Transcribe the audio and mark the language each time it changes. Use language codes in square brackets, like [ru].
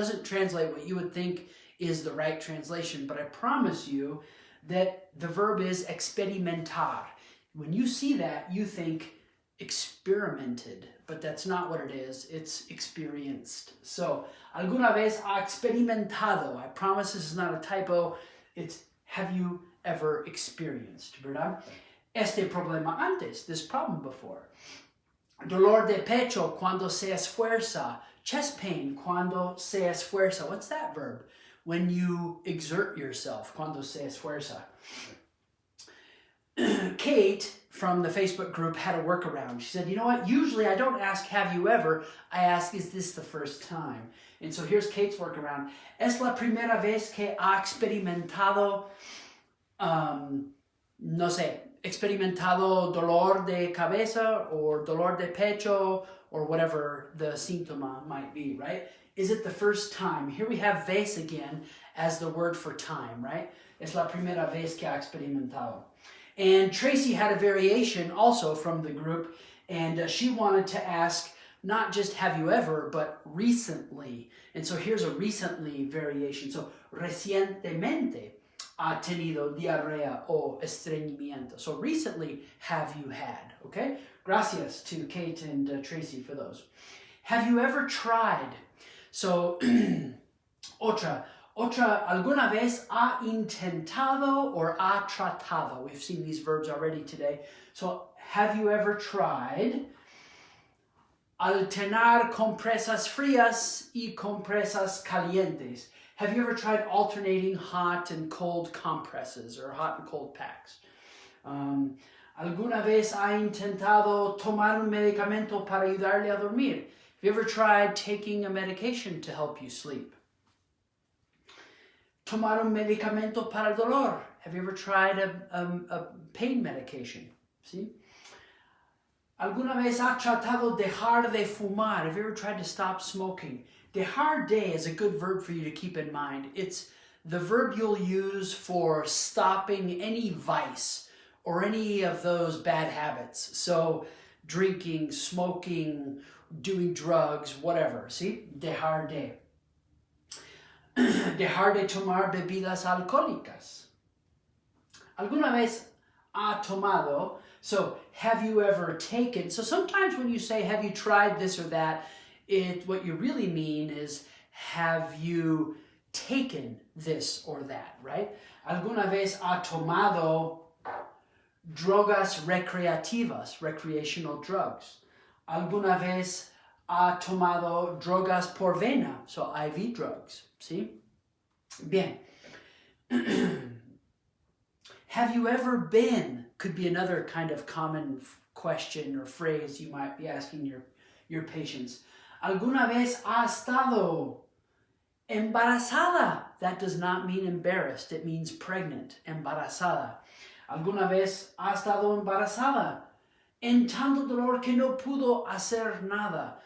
[en] Doesn't translate what you would think is the right translation, but I promise you that the verb is experimentar. When you see that, you think experimented, but that's not what it is. It's experienced. [es] So, alguna vez ha experimentado. [en] I promise this is not a typo. It's have you ever experienced, ¿verdad? [es] Este problema antes, this problem before. Dolor de pecho cuando se esfuerza. Chest pain cuando se esfuerza. [en] What's that verb? When you exert yourself. Cuando se esfuerza. Kate from the Facebook group had a workaround. She said, you know what? Usually I don't ask, have you ever? I ask, is this the first time? [es] And so here's Kate's workaround. Es la primera vez que ha experimentado, no sé, experimentado dolor de cabeza or dolor de pecho or whatever the síntoma might be, right? [en] Is it the first time? Here we have vez again as the word for time, right? [es] Es la primera vez que ha experimentado. [en] And Tracy had a variation also from the group, and she wanted to ask not just have you ever, but recently. And so here's a recently variation. [es] So, recientemente ha tenido diarrea o estreñimiento. [en] So recently, have you had? Okay? Gracias to Kate and Tracy for those. Have you ever tried? [es] So, otra, ¿alguna vez ha intentado or ha tratado? [en] We've seen these verbs already today. So, have you ever tried? [es] Alternar compresas frías y compresas calientes. [en] Have you ever tried alternating hot and cold compresses or hot and cold packs? [es] ¿Alguna vez ha intentado tomar un medicamento para ayudarle a dormir? [en] Have you ever tried taking a medication to help you sleep? Tomar un medicamento para el dolor. Have you ever tried a pain medication? See? [es] ¿Alguna vez ha tratado dejar de fumar? [en] Have you ever tried to stop smoking? Dejar de is a good verb for you to keep in mind. It's the verb you'll use for stopping any vice or any of those bad habits. So, drinking, smoking, doing drugs, whatever. See? Dejar de. [es] Dejar de tomar bebidas alcohólicas. ¿Alguna vez ha tomado [en] So have you ever taken, so sometimes when you say, have you tried this or that, what you really mean is, have you taken this or that, right? [es] ¿Alguna vez ha tomado drogas recreativas, recreational drugs? ¿Alguna vez ha tomado drogas por vena, so IV drugs, ¿sí? Bien. [en] Have you ever been, could be another kind of common question or phrase you might be asking your patients. [es] ¿Alguna vez ha estado embarazada? [en] That does not mean embarrassed, it means pregnant, embarazada. [es] ¿Alguna vez ha estado embarazada? En tanto dolor que no pudo hacer nada.